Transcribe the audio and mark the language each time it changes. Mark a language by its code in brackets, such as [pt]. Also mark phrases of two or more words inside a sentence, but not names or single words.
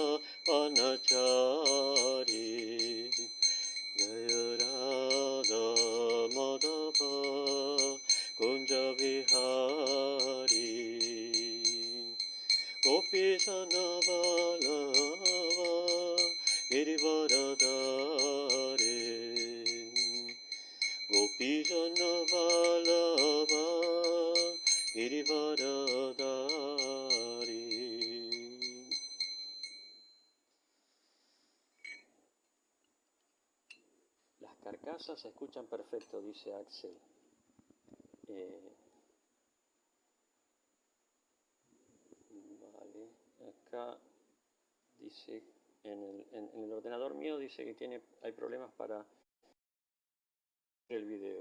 [sa] Panachari Jaya Radha Madhava Kunja Vihari Gopishana Vallabha Girivaradari Gopishana Vallabha Girivaradari. [es] Las carcasas se escuchan perfecto, dice Axel. Vale, acá dice, en el ordenador mío dice que hay problemas para el video.